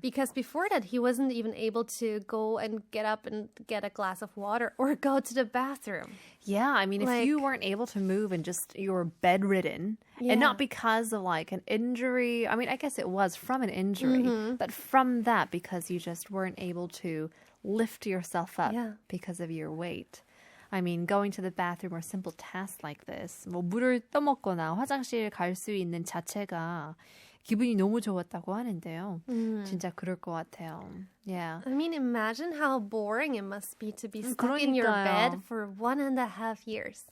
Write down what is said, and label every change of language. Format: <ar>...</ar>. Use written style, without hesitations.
<en>Because before that, he wasn't even able to go and get up and get a glass of water or go to the bathroom. Yeah, I mean, if you weren't able to move and just you were bedridden, and not because of like an injury, I mean, I guess it was from an injury, but from that because you just weren't able to lift yourself up because of your weight. I mean, going to the bathroom or simple tasks like this,</en> <ko>뭐 물을 떠먹거나 화장실 갈 수 있는 자체가 기분이 너무 좋았다고 하는데요. 진짜 그럴 것 같아요.</ko> <en>Yeah. I mean, imagine how boring it must be to be stuck in your bed for 1.5 years.</en>